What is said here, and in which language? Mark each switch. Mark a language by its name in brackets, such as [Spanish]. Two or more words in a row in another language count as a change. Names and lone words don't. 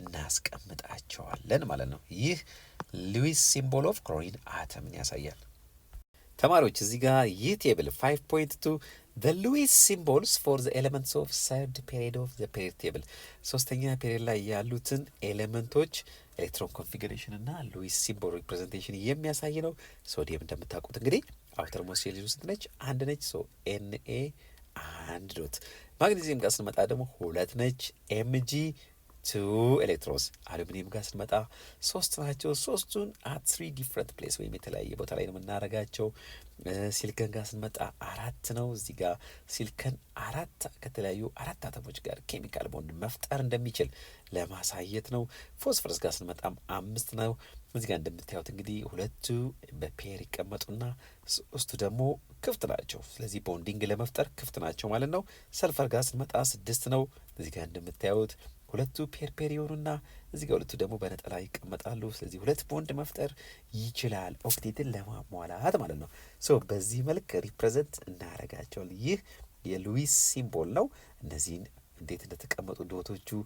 [Amharic] እናስቀምጣቸዋለን ማለት ነው። ይህ [English] Lewis symbol of chlorine [Amharic] አተምን ያሳያል። ተማሪዎች እዚህ ጋር ይህ ቴብል 5.2 [English] the Lewis symbols for the elements of third period of the period table [Amharic] ሶስተኛ ፔሪድ ላይ ያሉትን ኤሌመንቶች [English] electron configuration [Amharic] እና [English] Lewis symbol representation [Amharic] የሚያሳይ ነው። ሶዲየም እንደምታውቁት እንግዲህ [English] outer most shell [Amharic] ውስጥ ነች፣ አንድ ነች። ሶ Na አንድ ዶት። ማግኔዚየም ጋር ስንመጣ ደግሞ 2 ነች፣ Mg 2 ኤሌክትሮንስ። አሉሚኒየም ጋር ስንመጣ 3 ናቸው። ሶስቱን [English] at 3 different place [Amharic] ወይም የተለያየ ቦታ ላይ ነው የምናደርጋቸው። ሲሊከን ጋር ስንመጣ 4 ነው። እዚህ ጋር ሲሊከን 4 ከተለያዩ 4 አተሞች ጋር [English] chemical bond [Amharic] መፍጠር እንደሚችል ለማሳየት ነው። ፎስፈረስ ጋር ስንመጣም 5 ነው። እዚህ ጋር እንደምታዩት እንግዲህ 2ቱ በፔር ይቀመጡና 3ቱ ደግሞ ክፍት ናቸው። ስለዚህ ቦንዲንግ ለመፍጠር ክፍት ናቸው ማለት ነው። ሰልፈር ጋር ስንመጣ 6 ነው። እዚህ ጋር እንደምታዩት 2ቱ ፔር ይሆኑና እዚህ ጋር 2ቱ ደግሞ በነጠላ ይቀመጣሉ። ስለዚህ 2 ቦንድ መፍጠር ይችላል ኦክቴትን ለማሟላት ማለት ነው። ሶ በዚህ መልክ ሪፕሬዘንት እናደርጋቸዋለን። ይህ የሉዊስ ሲምቦል ነው። እነዚህን እንዴት እንደተቀመጡ ዶቶቹ